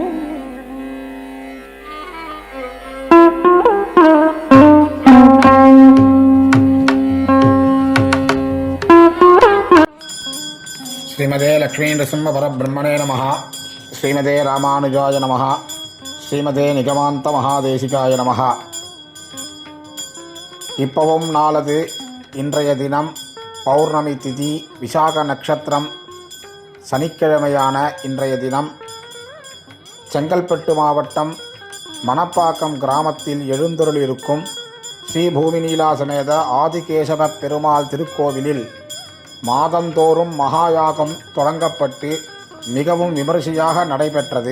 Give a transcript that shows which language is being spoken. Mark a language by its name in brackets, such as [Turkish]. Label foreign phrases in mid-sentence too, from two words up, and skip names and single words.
[Sanskrit] श्रीमते लक्ष्मी नृसिंह परब्रह्मणे नमः। श्रीमते रामानुजाय नमः। श्रीमते निगमान्त महादेशिकाय நமஹ. [Tamil] இப்பவும் நாளது இன்றைய தினம் பௌர்ணமி திதி விசாக நட்சத்திரம் சனிக்கிழமையான இன்றைய தினம் செங்கல்பட்டு மாவட்டம் மணப்பாக்கம் கிராமத்தில் எழுந்தருளிருக்கும் ஸ்ரீ பூமிநீலா சமேத ஆதிகேசவ பெருமாள் திருக்கோவிலில் மாதந்தோறும் மகாயாகம் தொடங்கப்பட்டு மிகவும் விமரிசையாக நடைபெற்றது.